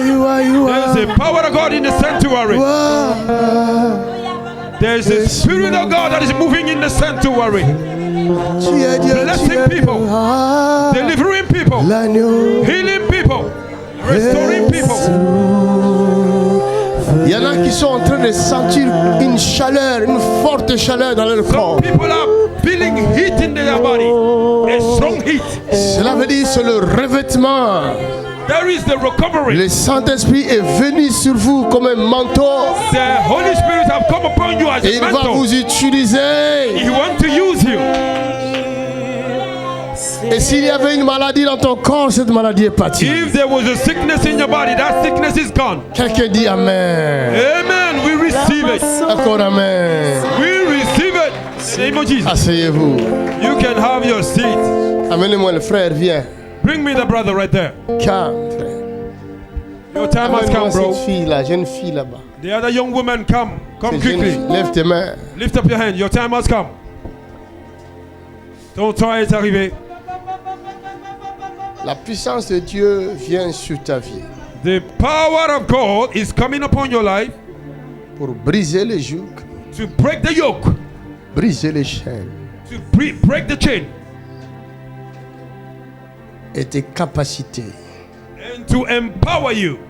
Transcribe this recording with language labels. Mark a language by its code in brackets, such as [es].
[en] There's a power of God in the sanctuary. There's a Spirit of God that is moving in the sanctuary. Blessing people, delivering people, healing people, restoring people. [fr] Il y en a qui sont en train de sentir une chaleur, une forte chaleur dans leur corps. [en] Some people are feeling heat in their body, a strong heat. [fr] Cela veut dire c'est le revêtement. [en] There is the recovery. [fr] Le Saint-Esprit est venu sur vous comme un manteau. [en] The Holy Spirit have come upon you as [fr] Et [en] a [fr] il va [en] mantle. [fr] vous utiliser. [en] He wants to use you. [fr] Et s'il y avait une maladie dans ton corps, cette maladie est partie. [en] If there was a sickness in your body, that sickness is gone. [fr] Quelqu'un dit Amen. [en] Amen. We receive it. [fr] Encore Amen. [en] We receive it. In the name of Jesus. [fr] Asseyez-vous. [en] You can have your seat. [fr] Amenez-moi le frère, viens. [en] Bring me the brother right there. [fr] Calme, frère. [en] Your time has [fr] Amène-moi [en] come, bro. [fr] cette fille-là, jeune fille là-bas. [en] The other young woman, come [fr] Cette jeune [en] quickly. [fr] fille. Lève tes mains. [en] Lift up your hand. Your time has come. [fr] Ton temps est arrivé. La puissance de Dieu vient sur ta vie [en] The power of God is coming upon your life [fr] pour briser les jougs, [en] to break the yoke, [fr] briser les chaînes [en] to break the chain, [fr] et tes capacités. [en] and to empower you.